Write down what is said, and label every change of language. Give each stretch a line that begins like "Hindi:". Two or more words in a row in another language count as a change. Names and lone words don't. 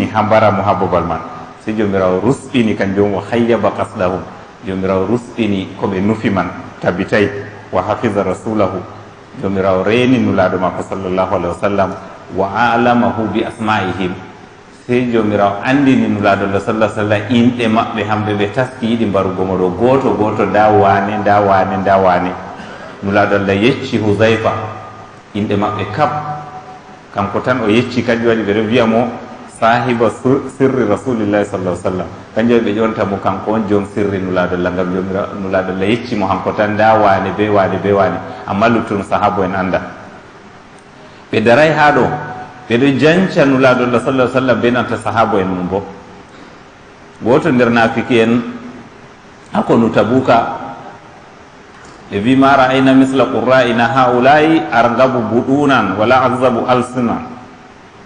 Fula: ha mbaramo ha babal man, sei jomirawo rusɗini kanjum o hayyaba kasɗahum, jomirawo rusɗini ko ɓe nufi man tabitay,
Arabic: وحفظ رسوله,
Fula: jomirawo reni nulaɗo makko
Arabic: صلى الله عليه وسلم, وعلمه بأسمائهم,
Fula: sei jomirawo andini nulaɗo lo sallah sallam inɗe maɓɓe hamɓe ɓe taski yiɗi mbarugo mo ɗo goto goto, nda wane nda wane nda wane. nulaɗo allah yecci husayfa inɗe maɓɓe kab, kanko tan o yecci, kanjum waɗi ɓeɗo wiya mo
Arabic: صاحب سر رسول الله
Fula: sallah sallam, kanjum waɗi ɓe ƴonta mo kanko on jom sirri nulaɗo allah, ngam nulaɗo allah yecci mo hanko tan nda wane be wane be wane, amma luttuɗum sahaba en anda. ɓe daray ha ɗo ɓeɗo janca nulaɗo allah sallah sallam be nanta sahaba en mum bo. goto nder nafiki en hakonu tabuka ɓe wi
Arabic: ما رأينا مثل قرائنا هؤلاء أرغب بطونا ولا أكذب ألسنة,
Fula: ɓe